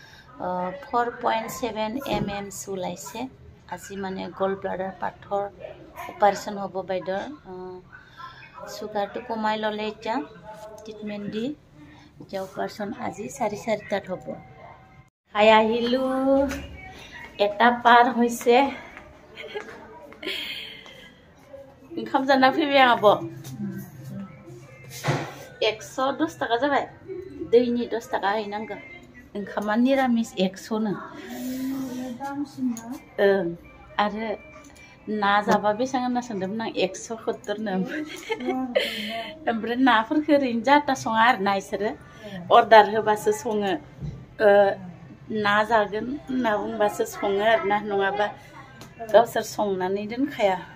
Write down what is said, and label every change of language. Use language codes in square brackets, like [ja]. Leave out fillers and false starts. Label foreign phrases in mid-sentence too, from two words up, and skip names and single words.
[as] 4.7 mm ওলাইছে আজি মানে [en] gall bladder [as] পাথৰ অপাৰেশ্যন হ'ব বাইদৰ সুগাৰটো কমাই ললে এতিয়া ট্ৰিটমেন্ট দি এতিয়া অপাৰেশ্যন আজি 4:30 হ'ব খাই আহিলো এটা পাৰ হৈছে [brx] ओंखाम जाना फैबाय आब' 110 टाका जाबाय दैनि 10 टाका हैनांगौ ओंखामा निरामिस 100 नो आरो ना जाबा बेसेबां होनना सोंदोंमोन आं 170 नो ओमफ्राय नाफोरखौ ओरैनो जाता सङा आरोना इसोरो अर्डार होबासो सङो ना जागोन होनना बुंबासो सङो आरोना नङाबा गावसोर संनानै दोनखाया